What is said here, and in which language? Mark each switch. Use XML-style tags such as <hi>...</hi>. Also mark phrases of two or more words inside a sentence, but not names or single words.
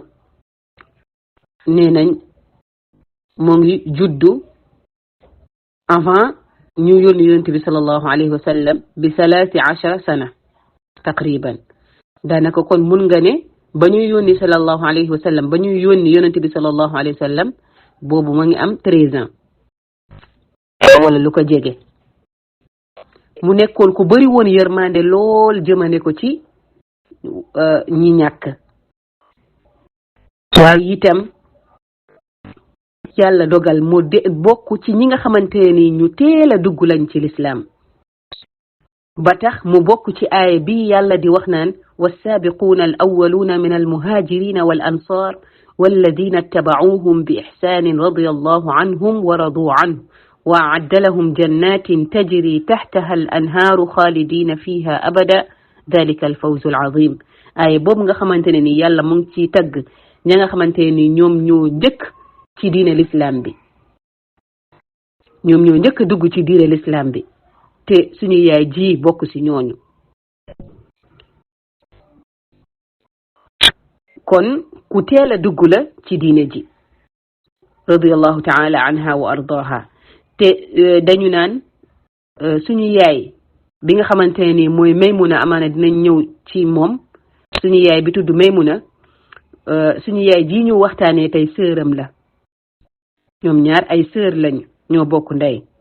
<wo>nee nañ moo ngi juddu avant ñu yónni yonent bi</wo> <ar>صلى الله عليه وسلم</ar> <wo>bi 13 sana taqriban daanaka kon mun nga ne ba ñuy yónni</wo> <ar>صلى الله عليه وسلم</ar> <wo>ba ñuy yónni yonent bi</wo> <ar>صلى الله عليه وسلم</ar> <wo>boobu ma ngi am 13 ans wala lu ko jege mu nekkoon ku bari woon yërmande lool jëmane ko ci ñi ñàkk waaye itam yàlla dogal mu bokk ci ñi nga xamante ni ñu teel a dugg lañ ci lislaam ba tax mu bokk ci aaya bi yàlla di wax naan</wo> <ar>والسابقون الأولون من المهاجرين والأنصار والذين اتبعوهم بإحسان رضي الله عنهم ورضوا عنه وأعد لهم جنات تجري تحتها الأنهار خالدين فيها أبدا ذلك الفوز العظيم</ar> <wo>آية بوب nga xamantene ni yàlla mu ngi ci tagg ña nga xamantene ni ñoom ñoo njëkk ci diine l'islam bi ñoom ñoo njëkk dugg ci diine l'islam bi te suñu yaay ji bokk ci ñooñu kon ku teel a dugg la ci diine ji</wo> <ar>رضي الله تعالى عنها وأرضاها</ar> <wo>te dañu naan suñu yaay bi nga xamante ni mooy Maymuna amaana dinañ ñëw ci moom suñu yaay bi tudd Maymuna suñu yaay ji ñu waxtaanee tey sëram la ñoom ñaar ay sër lañu ñoo bokk ndey</wo>